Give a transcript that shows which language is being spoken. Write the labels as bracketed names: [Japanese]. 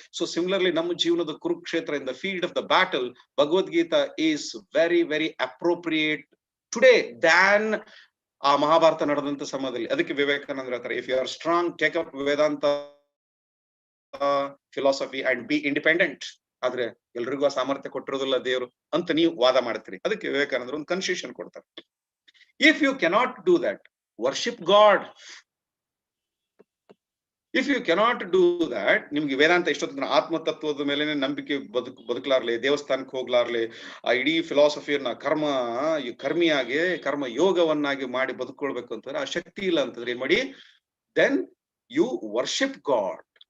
[English] so similarly [Kannada] ನಮ್ಮ ಜೀವನದ Kurukshetra, [English] in the field of the battle, Bhagavad Gita is very very appropriate today than [Kannada] ಆ ಮಹಾಭಾರತ ನಡೆದಂತ ಸಮಯದಲ್ಲಿ. ಅದಕ್ಕೆ ವಿವೇಕಾನಂದ ಹೇಳ್ತಾರೆ, [English] If you are strong, take up Vedanta philosophy and be independent. [Kannada] ಆದ್ರೆ ಎಲ್ರಿಗೂ ಆ ಸಾಮರ್ಥ್ಯ ಕೊಟ್ಟಿರೋದಿಲ್ಲ ದೇವರು ಅಂತ ನೀವು ವಾದ ಮಾಡ್ತೀರಿ. ಅದಕ್ಕೆ ವಿವೇಕಾನಂದರು ಒಂದು ಕನ್ಸೆಷನ್ ಕೊಡ್ತಾರೆ. [English] If you cannot do that, worship God. If you cannot do that, [Kannada] ನಿಮ್ಗೆ ವೇದಾಂತ ಇಷ್ಟೊತ್ತಿನ ಆತ್ಮತತ್ವದ ಮೇಲೆ ನಂಬಿಕೆ ಬದುಕಲಾರ್ಲೆ, ದೇವಸ್ಥಾನಕ್ಕೆ ಹೋಗ್ಲಾರ್ಲೆ, ಆ ಇಡೀ ಫಿಲಾಸಫಿಯನ್ನ ಕರ್ಮಿಯಾಗಿ ಕರ್ಮ ಯೋಗವನ್ನಾಗಿ ಮಾಡಿ ಬದುಕೊಳ್ಬೇಕು ಅಂತಂದ್ರೆ ಆ ಶಕ್ತಿ ಇಲ್ಲ ಅಂತಂದ್ರೆ ಏನ್ ಮಾಡಿ, [English] Then you worship God.